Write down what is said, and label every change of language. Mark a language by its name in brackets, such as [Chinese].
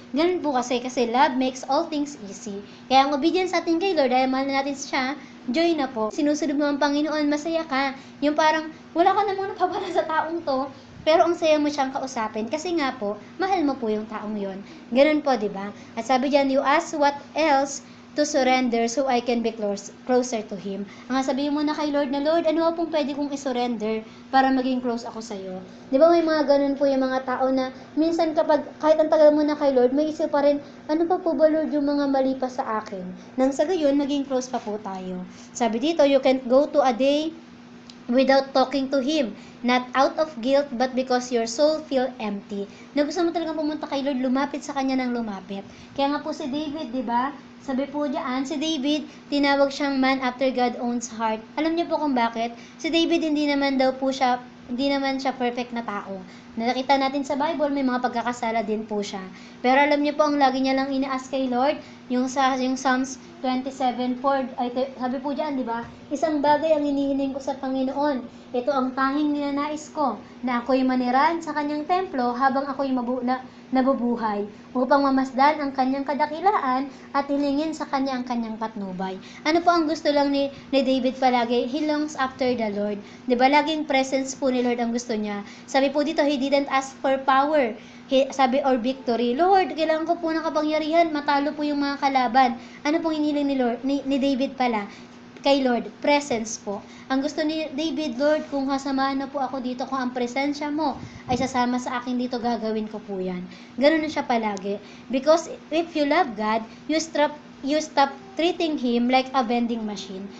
[Filipino] Ganun po kasi [English] love makes all things easy. [Filipino] Kaya ang obedience natin kay Lord, dahil mahal natin siya, joy na po. Sinusunod mo ang Panginoon, masaya ka. Yung parang, wala ka namang napabala sa taong to, pero ang saya mo siyang kausapin kasi nga po, mahal mo po yung taong yon. Ganun po, di ba? At sabi diyan, [English] you ask what else to surrender so I can be closer to Him. [Filipino] Ang sabihin mo na kay Lord na, Lord, ano pong pwede kong isurrender para maging close ako sa iyo? Di ba may mga ganun po yung mga tao na minsan kapag kahit ang tagal mo na kay Lord, may isip pa rin, ano pa po ba Lord yung mga mali pa sa akin? Nang sa gayon, maging close pa po tayo. Sabi dito, [English] you can't go to a day without talking to Him, not out of guilt, but because your soul feel empty. [Filipino] Na gusto mo talagang pumunta kay Lord, lumapit sa Kanya ng lumapit. Kaya nga po si David, di ba? Sabi po diyan, si David, tinawag siyang [English] man after God owns heart. [Filipino] Alam niyo po kung bakit? Si David, hindi naman siya perfect na tao. Nakita natin sa Bible, may mga pagkakasala din po siya. Pero alam niyo po, ang lagi niya lang ina-ask kay Lord, yung Psalms 27:4, sabi po diyan, di ba? Isang bagay ang hinihiling ko sa Panginoon. Ito ang tanging ninanais ko, na ako'y manirahan sa kanyang templo habang ako'y nabubuhay, upang mamasdan ang kanyang kadakilaan at hilingin sa kanya ang kanyang patnubay. Ano po ang gusto lang ni David palagi? [English] He longs after the Lord. [Filipino] Di ba? Laging presence po ni Lord ang gusto niya. Sabi po dito, [English] he didn't ask for power. Sabi, or victory. [Filipino] Lord, kailangan ko po ng kapangyarihan, matalo po yung mga kalaban. Ano pong hiniling ni David pala? Kay Lord, presence po. Ang gusto ni David, Lord, kung hasamahan na po ako dito, kung ang presensya mo ay sasama sa akin dito, gagawin ko po yan. Ganun na siya palagi. [English] Because if you love God, you stop treating Him like a vending machine.